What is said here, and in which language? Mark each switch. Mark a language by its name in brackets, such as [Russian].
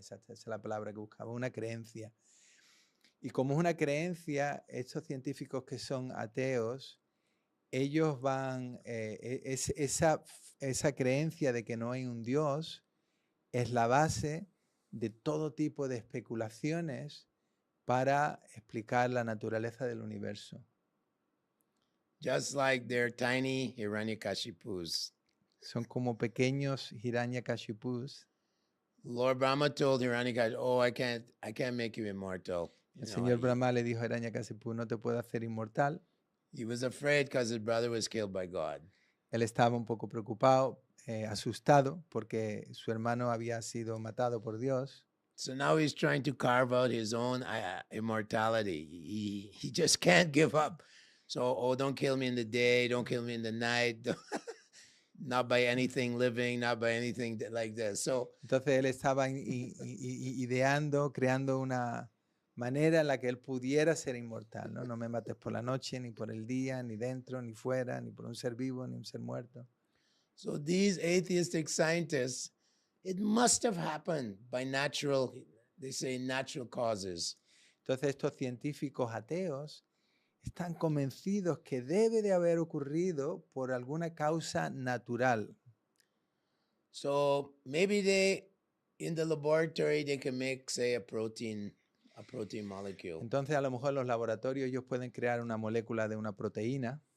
[Spanish] Esa es la palabra que buscaba, una creencia. Y como es una creencia, estos científicos que son ateos, ellos van, esa creencia de que no hay un Dios es la base de todo tipo de especulaciones para explicar la naturaleza del universo. [English] Just like their tiny Hiranyakashipus. [Spanish] Son como pequeños Hiranyakashipus. [English] Lord Brahma told Hiranyakashipu, "Oh, I can't make you immortal." [Spanish] El señor Brahma le dijo a Hiranyakashipu, no te puedo hacer inmortal. [English] He was afraid because his brother was killed by God. [Spanish] Él estaba un poco preocupado, asustado, porque su hermano había sido matado por Dios. [English] So now he's trying to carve out his own immortality. He just can't give up. So, don't kill me in the day, don't kill me in the night, not by anything living, not by anything like this. So, [Spanish] entonces él estaba ideando, creando una manera en la que él pudiera ser inmortal, ¿no? No me mates por la noche, ni por el día, ni dentro, ni fuera, ni por un ser vivo, ni un ser muerto. [English] So these atheistic scientists, it must have happened by natural, they say natural causes. [Spanish] Entonces estos científicos ateos están convencidos que debe de haber ocurrido por alguna causa natural. [English] So maybe in the laboratory, they can make, say, a protein molecule. [Spanish] Entonces a lo mejor en los laboratorios ellos pueden crear una molécula de una proteína.